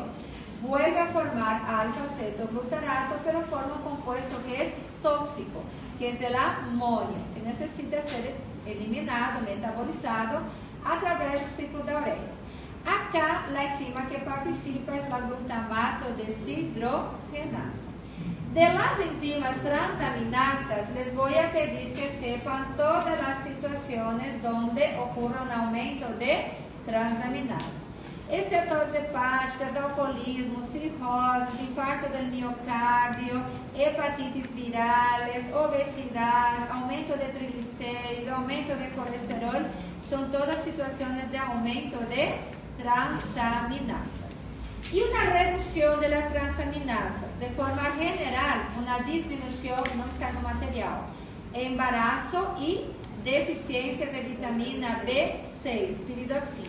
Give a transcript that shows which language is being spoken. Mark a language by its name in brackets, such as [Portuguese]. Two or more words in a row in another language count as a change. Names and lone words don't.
[Spanish] Vuelve a formar alfa-cetoglutarato, pero forma un compuesto que es tóxico, que es el amonio, que necesita ser eliminado, metabolizado a través del ciclo de urea. Acá, la enzima que participa es la glutamato deshidrogenasa. De las enzimas transaminasas, les voy a pedir que sepan todas las situaciones donde ocurre un aumento de transaminasas. [Portuguese] Esteatoses hepáticas, alcoolismo, [Spanish] cirrosis, infarto del miocardio, hepatitis virales, obesidad, aumento de triglicéridos, aumento de colesterol, son todas situaciones de aumento de transaminasas. Y una reducción de las transaminasas, de forma general, una disminución no está no material, embarazo y deficiencia de vitamina B6, piridoxina.